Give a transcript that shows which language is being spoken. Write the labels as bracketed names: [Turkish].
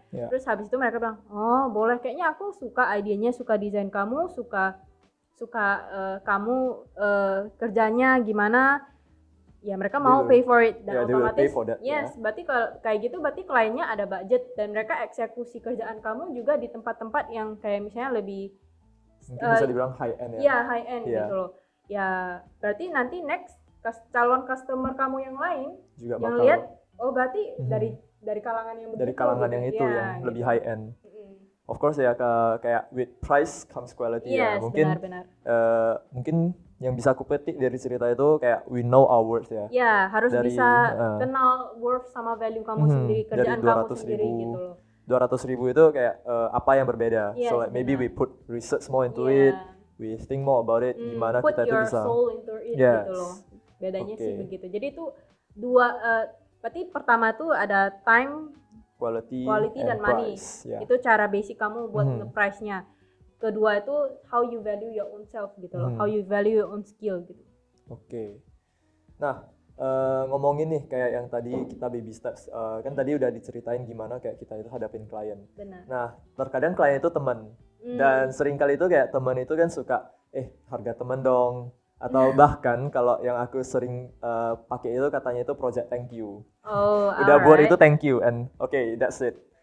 [Indonesian] Terus habis itu mereka bilang, oh boleh, kayaknya aku suka idenya, suka desain kamu, suka kamu kerjanya gimana, ya mereka mau [English] pay for it [Indonesian] dan otomatis berarti kalau kayak gitu berarti kliennya ada budget dan mereka eksekusi kerjaan kamu juga di tempat-tempat yang kayak misalnya lebih bisa dibilang high end ya. Iya, high end gitu loh. Ya berarti nanti next calon customer kamu yang lain juga yang lihat, oh berarti dari kalangan yang begitu, dari kalangan yang itu yang lebih high end. [English] Of course ya, kayak with price comes quality ya. [Indonesian] Mungkin benar. Mungkin yang bisa aku petik dari cerita itu kayak [English] we know our worth [Indonesian] ya. Ya, harus bisa kenal worth sama value kamu sendiri, kerjaan kamu sendiri gitu loh. 200.000 itu kayak apa yang berbeda. [English] So like maybe we put research more into it, we think more about it, [Indonesian] gimana kita itu bisa. [English] Put your soul into it [Indonesian] gitu loh. Bedanya sih begitu. Jadi itu berarti pertama tuh ada time, quality dan money. Itu cara basic kamu buat nge-price-nya. Kedua itu [English] how you value your own self [Indonesian] gitu loh. [English] How you value your own skill gitu. [Indonesian] Oke. Nah, ngomongin nih kayak yang tadi kita [English] baby steps. [Indonesian] Kan tadi udah diceritain gimana kayak kita itu hadapin klien. Benar. Nah, terkadang klien itu teman. Dan seringkali itu kayak teman itu kan suka harga teman dong. Atau bahkan kalau yang aku sering pakai itu katanya itu project [English] thank you. [Indonesian] Udah buat itu [English] thank you and okay, that's it.